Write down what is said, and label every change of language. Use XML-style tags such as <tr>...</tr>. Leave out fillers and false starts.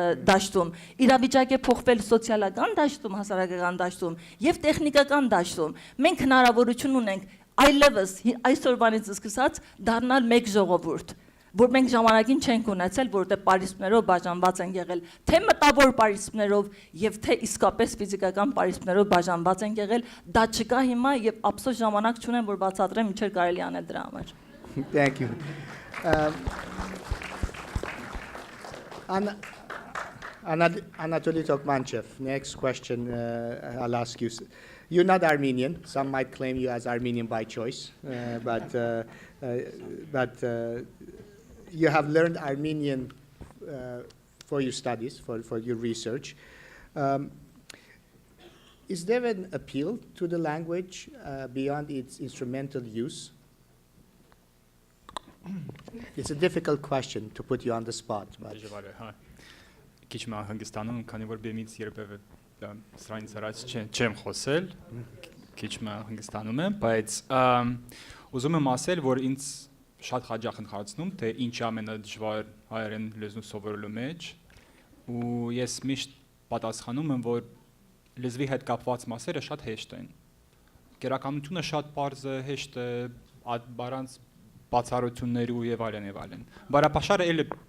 <hy>դաշտում, իրավիճակ է փոխվել սոցիալական դաշտում, հասարակական դաշտում եւ տեխնիկական դաշտում։ Մենք հնարավորություն ունենք այլևս այսօրվանից սկսած դառնալ մեկ ժողովուրդ, որ մենք ժամանակին չենք ունեցել, որովհետև պարիսպներով բաժանված են եղել, թե մտավոր պարիսպներով եւ թե իսկապես ֆիզիկական պարիսպներով բաժանված են եղել, դա չկա հիմա եւ ափսոս ժամանակ չունեմ, որ բացատրեմ ինչեր կարելի անել դրա համար։</hy> <en>Thank you. Anatoly Tokmanchev, next question I'll ask you. You're not Armenian. Some might claim you as Armenian by choice, but you have learned Armenian for your studies, for your research. Is there an appeal to the language beyond its instrumental use? It's a difficult question to put you on the spot.</en> <hy>Քիչ մը հանգստանում, քանի որ բեմից երբևէ սրանից առաջ չեմ խոսել, քիչ մը հանգստանում եմ, բայց ուզում եմ ասել, որ ինձ շատ հաճախ ընդհանրացնում, թե ինչ է ամենադժվար հայերեն լեզու սովորելու մեջ, ու ես միշտ պատասխանում եմ, որ լեզվի հետ կապված մասերը շատ հեշտ են։ Գերականությունը շատ պարզ է, հեշտ է, առանց բացառությունների եւ այլն։ Բարապաշարը էլ</hy>